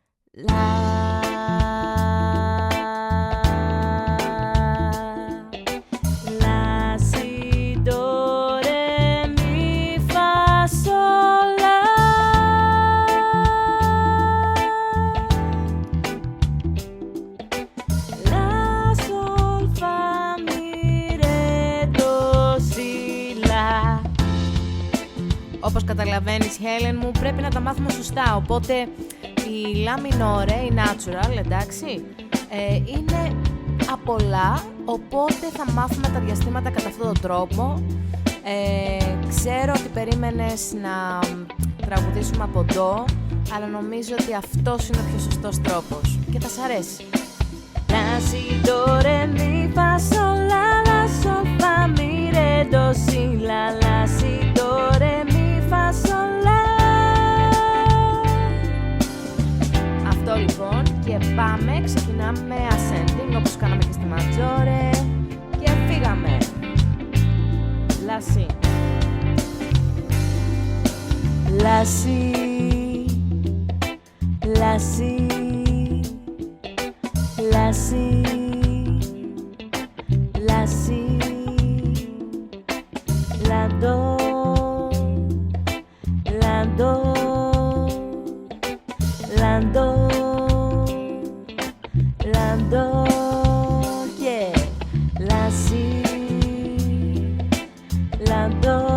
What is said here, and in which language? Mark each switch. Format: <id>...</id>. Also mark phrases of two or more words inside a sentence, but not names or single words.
<it>La, si, do, re, mi, fa, sol, la. La, sol, fa, mi, re, do, si, la.</it> <el>Όπως καταλαβαίνεις, Helen μου, πρέπει να τα μάθουμε σωστά, οπότε η λα μινόρε, η natural, εντάξει, είναι από λα, οπότε θα μάθουμε τα διαστήματα κατά αυτόν τον τρόπο. Ξέρω ότι περίμενες να τραγουδήσουμε από ντο, αλλά νομίζω ότι αυτός είναι ο πιο σωστός τρόπος και θα σ' αρέσει.</el> <it>La, si, do, re, mi, fa, sol, la, la, sol, fa, mi, re, do, si, la, la, si, do, re, mi, fa, sol, la.</it> <el>Αυτό λοιπόν, και πάμε, ξεκινάμε με ascending όπως κάναμε και στη ματζόρε και φύγαμε.</el> <it>La, si. La, si. La, si. La, si. La, si. La, do. La, do. La, do. La, do. Yeah. La, si. La, do.</it>